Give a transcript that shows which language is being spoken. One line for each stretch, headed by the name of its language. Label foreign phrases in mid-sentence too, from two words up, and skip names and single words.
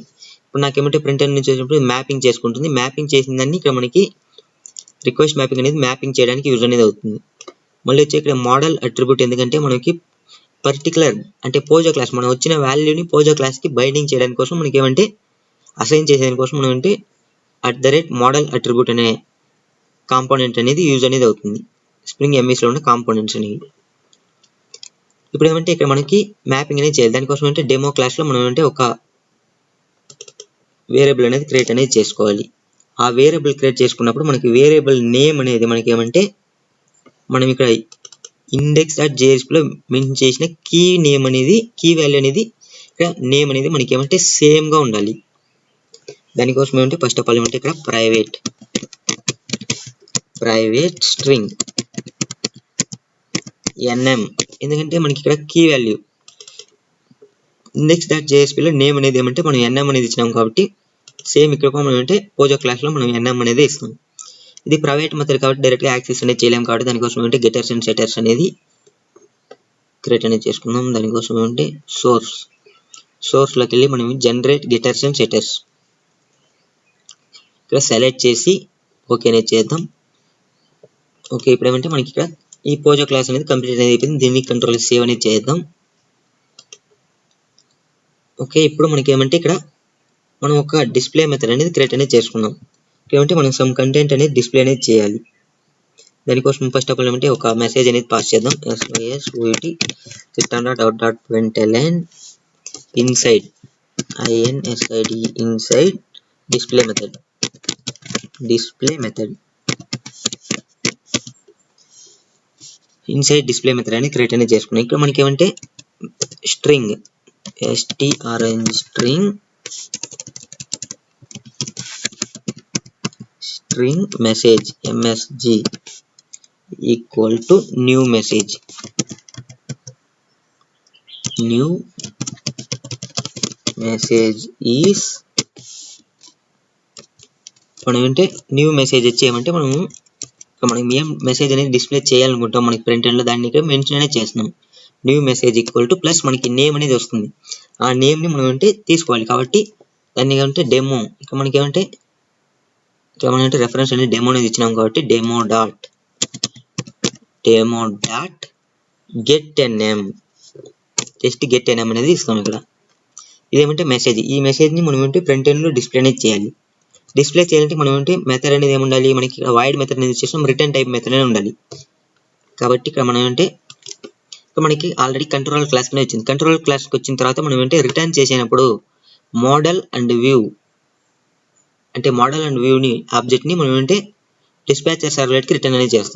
Telugu: ఇప్పుడు నాకేమంటే ప్రింటర్ నుంచి వచ్చినప్పుడు మ్యాపింగ్ చేసుకుంటుంది. మ్యాపింగ్ చేసిన దాన్ని ఇక్కడ మనకి
English: request mapping
Telugu: అనేది మ్యాపింగ్ చేయడానికి యూజ్ అనేది అవుతుంది. మళ్ళీ వచ్చి ఇక్కడ
English: model attribute
Telugu: ఎందుకంటే మనకి పర్టికులర్ అంటే
English: POJO class
Telugu: మనం వచ్చిన వాల్యూని
English: POJO class
Telugu: కి బైండింగ్ చేయడానికి కోసం మనకి ఏమంటే అసైన్ చేసేదాని కోసం మనం అంటే
English: @model attribute
Telugu: అనే కాంపోనెంట్ అనేది యూజ్ అనేది అవుతుంది. స్ప్రింగ్ MVC లో ఉన్న కాంపోనెంట్స్ అనేవి ఇప్పుడు ఏమంటే ఇక్కడ మనకి మ్యాపింగ్ అనేది చేయాలి. దానికోసం అంటే
English: demo class
Telugu: లో మనం అంటే ఒక వేరియబుల్ అనేది క్రియేట్ అనేది చేసుకోవాలి. ఆ వేరియబుల్ క్రియేట్ చేసుకున్నప్పుడు మనకి
English: variable name
Telugu: అనేది మనకి ఏమంటే మనం ఇక్కడ index.jsp లో మెన్షన్ చేసిన
English: key name
Telugu: అనేది
English: key value
Telugu: అనేది ఇక్కడ నేమ్ అనేది మనకి ఏమంటే సేమ్ గా ఉండాలి. దానికోసం ఏమంటే
English: first of all
Telugu: ఏమంటే ఇక్కడ
English: private string nm
Telugu: ఎందుకంటే మనకి ఇక్కడ
English: key value
Telugu: index.jsp లో నేమ్ అనేది ఏమంటే మనం nm అనేది ఇచ్చినాం కాబట్టి సేమ్ ఇక్కడ మనం అంటే
English: POJO class
Telugu: లో మనం nm అనేది ఇస్తాం. ఇది
English: private method
Telugu: కాబట్టి డైరెక్ట్ గా యాక్సెస్ అనేది చేయలేం కాబట్టి దానికోసం అంటే
English: getters and setters
Telugu: అనేది క్రియేట్ అనేది చేసుకుందాం. దానికోసం అంటే సోర్స్ లోకి వెళ్ళి మనం
English: generate getters and setters
Telugu: ఇక్కడ సెలెక్ట్ చేసి ఓకే అనేది చేద్దాం. ఓకే ఇప్పుడు ఏమంటే మనకి ఇక్కడ ఈ
English: POJO class
Telugu: అనేది కంప్లీట్ అనేది అయిపోయింది. దీన్ని
English: control save
Telugu: అనేది చేద్దాం. ఓకే ఇప్పుడు మనకి ఏమంటే ఇక్కడ మనం ఒక
English: display method
Telugu: అనేది క్రియేట్ అనేది చేసుకున్నాం. ఏమంటే మనం
English: some content
Telugu: అనేది డిస్ప్లే అనేది చేయాలి. దానికోసం
English: first of all
Telugu: ఏమంటే ఒక మెసేజ్ అనేది పాస్ చేద్దాం.
English: SYSVT system.out.println inside INSID inside display method inside display method
Telugu: అని క్రియేట్ అనేది చేసుకున్నాం. ఇక్కడ మనకి ఏమంటే
English: స్ట్రింగ్ string message MSG equal to new message
Telugu: is మనం ఏంటంటే
English: new message
Telugu: వచ్చి ఏమంటే మనం ఏం మెసేజ్ అనేది డిస్ప్లే చేయాలనుకుంటాం మనకి
English: print end
Telugu: లో దాన్ని ఇక్కడ మెన్షన్ అనేది చేస్తున్నాం.
English: new message equal to plus
Telugu: మనకి నేమ్ అనేది వస్తుంది. ఆ నేమ్ ని మనం అంటే తీసుకోవాలి కాబట్టి దాన్ని ఏమంటే డెమో ఇక్కడ మనకి ఏమంటే రెఫరెన్స్ అనేది డెమో అనేది ఇచ్చినాం కాబట్టి
English: demo dot get a name just get a name
Telugu: అనేది ఇస్తాం. ఇక్కడ ఇదేమంటే మెసేజ్. ఈ మెసేజ్ ని మనం ఏంటి
English: front end
Telugu: లో డిస్ప్లే అనేది చేయాలి. డిస్ప్లే చేయాలంటే మనం ఏంటి మెథడ్ అనేది ఏమి ఉండాలి, మనకి
English: void method
Telugu: అనేది చేస్తాం,
English: return type method
Telugu: అనేది ఉండాలి. కాబట్టి ఇక్కడ మనం ఏంటి మనకి
English: already control class
Telugu: అనేది వచ్చింది.
English: control class
Telugu: వచ్చిన తర్వాత మనం ఏంటి రిటర్న్ చేసినప్పుడు
English: model and view
Telugu: ని ఆబ్జెక్ట్ ని మనం ఏంటి
English: dispatcher servlet
Telugu: కి రిటర్న్ అనేది చేస్తాం.